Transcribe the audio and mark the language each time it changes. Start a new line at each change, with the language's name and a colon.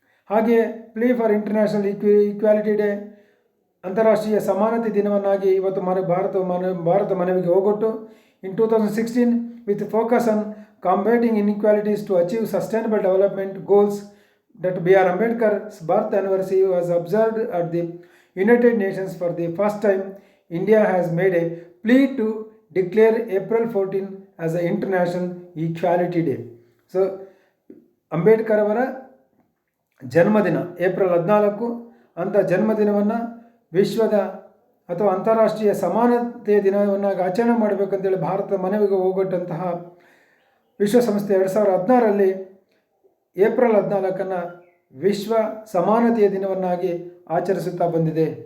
Kannada: ಹಾಗೆಯೇ
English: play for international equality day,
Kannada: ಅಂತಾರಾಷ್ಟ್ರೀಯ ಸಮಾನತೆ ದಿನವನ್ನಾಗಿ ಇವತ್ತು ಭಾರತ ಮನವಿಗೆ ಹೋಗೊಟ್ಟು.
English: In 2016 with focus on combating inequalities to achieve sustainable development goals that B.R. Ambedkar's birth anniversary was observed at the United Nations. For the first time, India has made a plea to declare April 14 as an International Equality Day.
Kannada: So, Ambedkar ಅವರ ಜನ್ಮದಿನ April 14, ಅಂಥ ಜನ್ಮದಿನವನ್ನು ವಿಶ್ವದ ಅಥವಾ ಅಂತಾರಾಷ್ಟ್ರೀಯ ಸಮಾನತೆಯ ದಿನವನ್ನಾಗಿ ಆಚರಣೆ ಮಾಡಬೇಕಂತೇಳಿ ಭಾರತದ ಮನವಿಗೆ ಹೋಗೊಟ್ಟಂತಹ ವಿಶ್ವಸಂಸ್ಥೆ 2016ರಲ್ಲಿ ಏಪ್ರಿಲ್ 14 ವಿಶ್ವ ಸಮಾನತೆಯ ದಿನವನ್ನಾಗಿ ಆಚರಿಸುತ್ತಾ ಬಂದಿದೆ.